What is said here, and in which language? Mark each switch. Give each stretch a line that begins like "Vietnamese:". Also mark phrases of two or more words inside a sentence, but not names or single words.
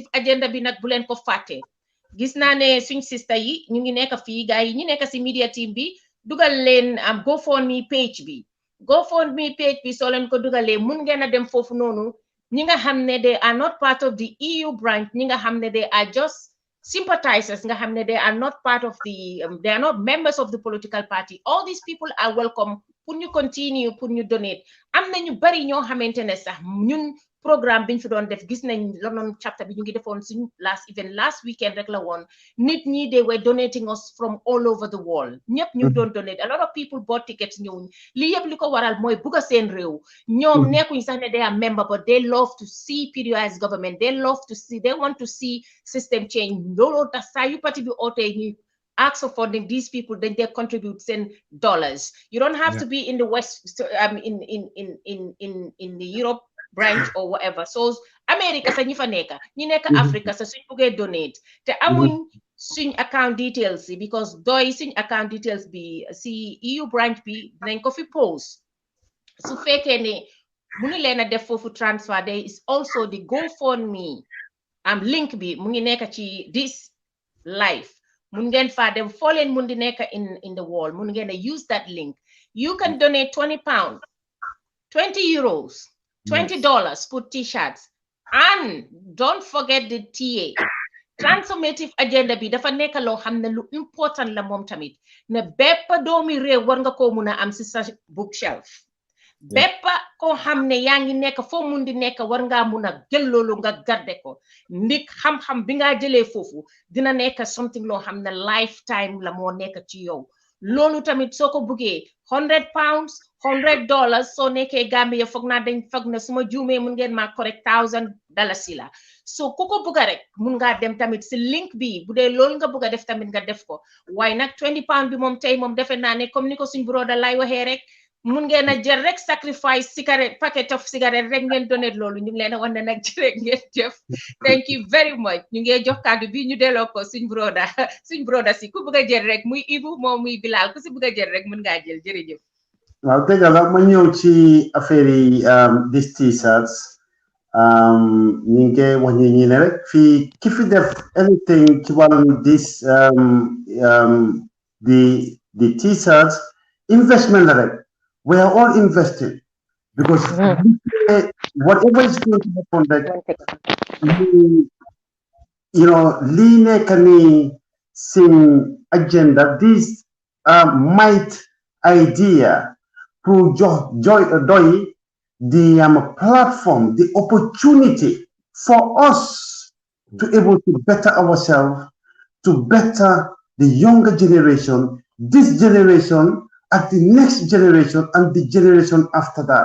Wolof: agenda bi nag bu leen ko fàtte gis naa ne suñ sista yi ñu ngi nekk fii gars yi ñu nekk si
English: media team
Wolof: bi dugal leen am
English: GoFundMe page
Wolof: bi soo leen ko dugalee mun ngeen a dem foofu noonu ñi nga xam ne they
English: are not part of the EU branch
Wolof: ñi nga xam ne
English: they are just sympathizers
Wolof: nga xam ne
English: they are not part of the they are not members of the political party all these people are welcome
Wolof: pour ñu continue pour ñu donate am na ñu bari ñoo xamante ne sax ñun programme biñ fi doon def gis nañ
English: London chapter
Wolof: bi ñu ngi defoon suñ
English: last weekend
Wolof: rek la woon nit ñi
English: they were donating us from all over the world
Wolof: ñëpp ñu doon donate
English: a lot of people bought tickets
Wolof: ñëwuñ li yëpp li ko waral mooy bugg a seen réew ñoom nekkuñ sax ne
English: they are member but they love to see PDOIS government they want to see system change
Wolof: looloo tax saa yu parti bi ootee ñi
English: ask for funding these people then they contribute
Wolof: $10.
English: You don't have to be in the West in the Europe branch or whatever.
Wolof: So America sa ñi fa nekk ñi nekk Africa sa suñ buggee donate te amuñ suñ
English: account details
Wolof: because doy suñ
English: account details
Wolof: bi si
English: EU branch
Wolof: bi dinañ ko fi post su fekkee ne munu leen a def foofu
English: transfer there is also the GoFundMe link
Wolof: bi mu ngi nekk ci
English: this live
Wolof: mun ngeen fa dem foo leen mun di nekk
English: in the wall
Wolof: mun ngeen a
English: use that link you can donate £20 €20 $20 for t-shirts and don't forget the TA transformative agenda
Wolof: bi dafa nekk loo xam ne lu important la moom tamit ne bépp doomi réew war nga ko mun a am si sa bookshelf bépp koo xam ne yaa ngi nekk foo mun di nekk war ngaa mun a jël loolu nga garde ko ndik xam-xam bi nga jëlee foofu dina nekk something loo xam ne lifetime la moo nekk ci yow loolu tamit soo ko buggee £100 $100 soo nekkee Gambia foog naa dañ foog ne suma juumee mun ngeen maa correct $1,000 la so ku ko bugga rek mun ngaa dem tamit si link bi bu dee loolu nga bugga def tamit nga def ko waaye nag £20 bi moom tey moom defe naa ne comme ni ko suñ broda lay waxee rek mun ngeen a jël rek
English: sacrifice cigarette packet of cigarette
Wolof: rek ngeen donate loolu ñu ngi leen a wax ne nag jërë ngeen jëf
English: thank you very much
Wolof: ñu ngi jox kàddu bi ñu delloo ko suñ broda si ku bëgg a jël rek muy Ibu moom muy Bilal ku si bëgg a jël rek mun ngaa jël jërëjëf waaw dëgg la ma ñëw ci affaire yi
English: these t-shirts
Wolof: ñu ngi wax ñi ne rek fii ki fi def anything ci wàllum this
English: the t-shirts investment
Wolof: la rek
English: we are all invested because whatever is going to happen that
Wolof: lii nekk ni seen agenda
English: this might idea to doy the platform the opportunity for us to able to better ourselves to better the younger generation this generation at the next generation and the generation after that.